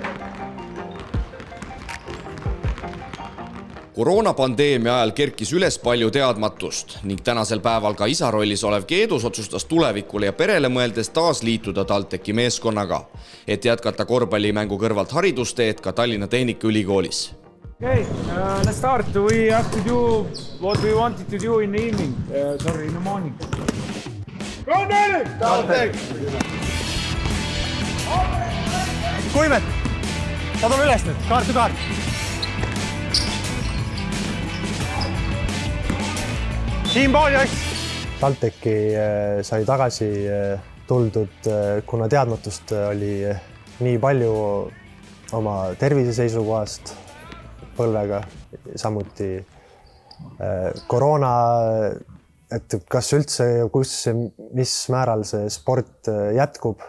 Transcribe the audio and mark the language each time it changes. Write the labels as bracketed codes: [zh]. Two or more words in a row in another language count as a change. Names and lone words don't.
[et] Koroonapandeemia ajal kerkis üles palju teadmatust ning tänasel päeval ka isa rollis olev Keedus otsustas tulevikule ja perele mõeldes taas liituda TalTechi meeskonnaga, et jätkata korvpallimängu kõrvalt haridusteed ka Tallinna Tehnikaülikoolis. [en] Okay, let's start. We have to do what we wanted to do in the evening. Sorry, in the morning. Go, Nelly! [et] Kuimet, ta tule üles nüüd, kaart to kaart. Siinpool jõks. TalTechi sai tagasi tuldud, kuna teadmatust oli nii palju oma tervise seisukohast põlvega, samuti koroona, et kas üldse, mis määral see sport jätkub.